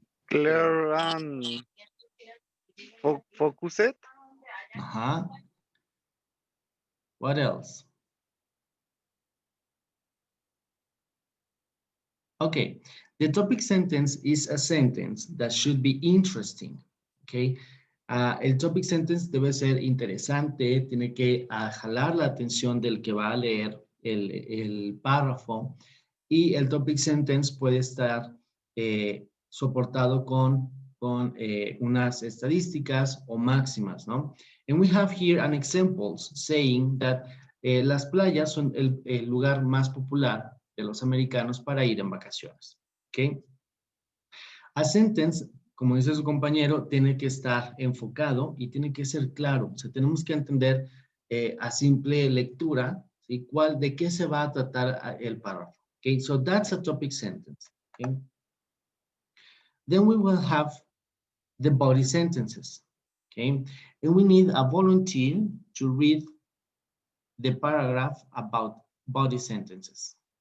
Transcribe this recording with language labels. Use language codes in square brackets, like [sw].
[en] Clear and focused. Uh-huh. What else? Okay, the topic sentence is a sentence that should be interesting, okay? [es] El topic sentence debe ser interesante, tiene que jalar la atención del que va a leer el párrafo, y el topic sentence puede estar soportado con unas estadísticas o máximas, ¿no? [en] And we have here an examples saying that [es] las playas son el lugar más popular de los americanos para ir en vacaciones, [en] ¿ok? A sentence, [es] como dice su compañero, tiene que estar enfocado y tiene que ser claro. O sea, tenemos que entender a simple lectura, ¿sí? ¿De qué se va a tratar el párrafo? [en] Okay, so that's a topic sentence. Okay? Then we will have the body sentences. Okay, and we need a volunteer to read the paragraph about body sentences.